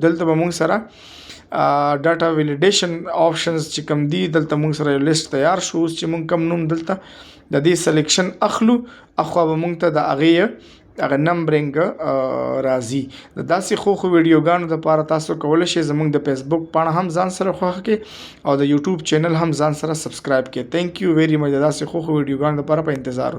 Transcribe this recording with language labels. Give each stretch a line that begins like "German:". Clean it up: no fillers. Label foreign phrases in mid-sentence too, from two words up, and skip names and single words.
Pashto: دلته به مونږ سره
English: data validation options
Pashto: چې کوم دي دلته مونږ سره یو لیست تیار شو. اوس چې مونږ کوم نوم دلته د دې سلیکشن اخلو اخوا به مونږ ته د هغه نمبرینګ راځي. د داسې خو ویډیوګانو دپاره تاسو کولی شئ زمونږ د فیسبوک پاڼه هم ځان سره خوښه کړئ او د
English: YouTube channel
Pashto: هم ځان سره سبسکرایب کړئ.
English: thank you very much.
Pashto: د داسې خو ویډیوګانو دپاره په انتظار